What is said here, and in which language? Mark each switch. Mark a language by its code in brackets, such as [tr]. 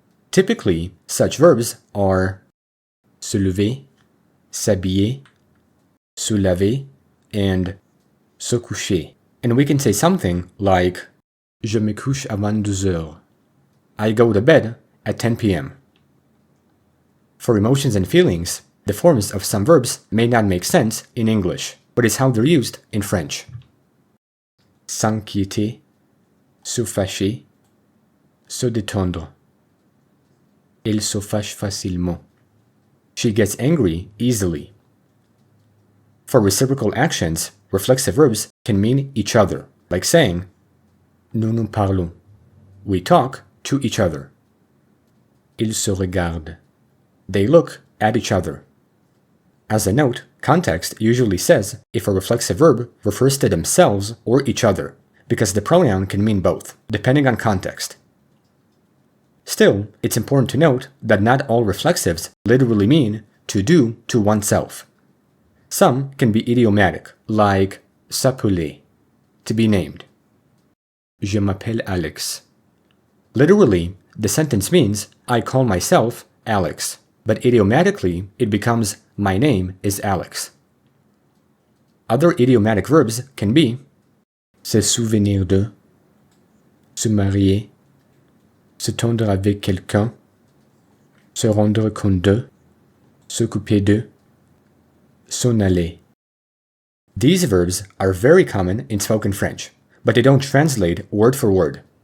[en] Typically, such verbs are se lever, s'habiller, se laver, and se coucher. And we can say something like [fr] Je me couche avant 2 heures. [en] I go to bed at 10 p.m. For emotions and feelings, the forms of some verbs may not make sense in English, but it's how they're used in French. [fr] S'inquiéter, se fâcher, se détendre. Elle se fâche facilement. [en] She gets angry easily. For reciprocal actions, reflexive verbs can mean each other, like saying [fr] Nous nous parlons. [en] We talk to each other. [fr] Ils se regardent. [en] They look at each other. As a note, context usually says if a reflexive verb refers to themselves or each other, because the pronoun can mean both, depending on context. Still, it's important to note that not all reflexives literally mean to do to oneself. Some can be idiomatic, like s'appeler, to be named. [fr] Je m'appelle Alex. [en] Literally, the sentence means I call myself Alex, but idiomatically it becomes my name is Alex. Other idiomatic verbs can be [fr] se souvenir de, se marier, se tendre avec quelqu'un, se rendre compte de, s'occuper de, s'en aller. [en] These verbs are very common in spoken French, but they don't translate word for word.